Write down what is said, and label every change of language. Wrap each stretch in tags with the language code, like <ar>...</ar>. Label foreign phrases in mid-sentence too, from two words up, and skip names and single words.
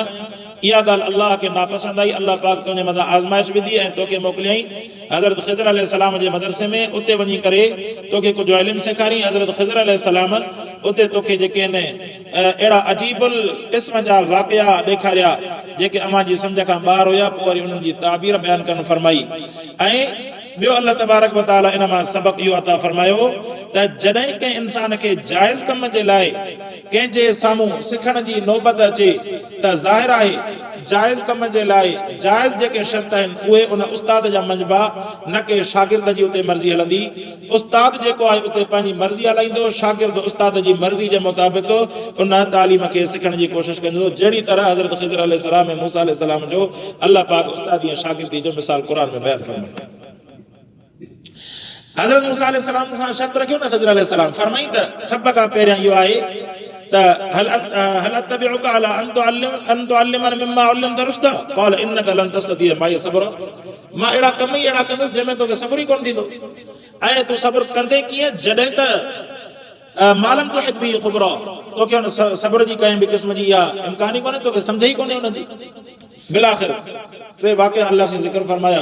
<sd>इहा ॻाल्हि अल्लाह खे नापसंद आई। अल्लाह पाक तुंहिंजे मथां आज़माइश विधी ऐं तोखे मोकिलियईं हज़रत ख़िज़र अलैहिस्सलाम जे मदरसे में। उते वञी करे तोखे कुझु इल्मु सेखारियईं। हज़रत ख़िज़र अलैहिस्सलाम उते तोखे जेके आहिनि अहिड़ा अजीबुल क़िस्म जा वाक़िया ॾेखारिया जेके अव्हां जी सम्झ खां ॿाहिरि हुया। पोइ वरी उन्हनि जी ताबीर बयानु करणु फरमाई। ऐं ॿियो</sd> <ar>الله تبارك وتعالى</ar> <sd>इन मां सबक़ इहो अता फरमायो त जॾहिं कंहिं इंसान खे जाइज़ कम जे लाइ कंहिंजे साम्हूं सिखण जी नौबत अचे त ज़ाहिर आहे जाइज़ कम जे लाइ जाइज़ जेके शर्त आहिनि उहे उन उस्ताद जा मंझबा, न के शागिर्द जी उते मर्ज़ी हलंदी। उस्ताद जेको आहे उते पंहिंजी मर्ज़ी हलाईंदो, शागिर्द उस्ताद जी मर्ज़ी जे मुताबिक़ उन तालीम खे सिखण जी कोशिशि कंदो। जहिड़ी तरह हज़रत ख़िज़र अलैहिस्सलाम ऐं मूसा अलैहिस्सलाम जो अल्लाह पाक उस्तादी ऐं शागिर्दी जो मिसाल क़ुरान में बयानु फरमायो। हज़रत मूसा अलैहिस्सलाम सां शर्त रखियो न ख़िज़र अलैहिस्सलाम, फरमाई त सभ खां पहिरियां इहो आहे त</sd> <ar>هل أتبعك على أن تعلمن مما علمت رشدا قال إنك لن تستطيع معي صبرا.</ar> <sd>मां अहिड़ा कम ई अहिड़ा कंदुसि जंहिंमें तोखे सब्र ई कोन थींदो। ऐं तूं सब्र कंदे कीअं जॾहिं त</sd> <ar>ما لم تحط به خبرا,</ar> <sd>तोखे हुन सब्र जी कंहिं बि क़िस्म जी इहा इम्कान ई कोन्हे, तोखे सम्झ ई कोन्हे हुनजी। बिलाख़िर टे वाक़िया अल्लाह सां ज़िक्र फरमाया।</sd>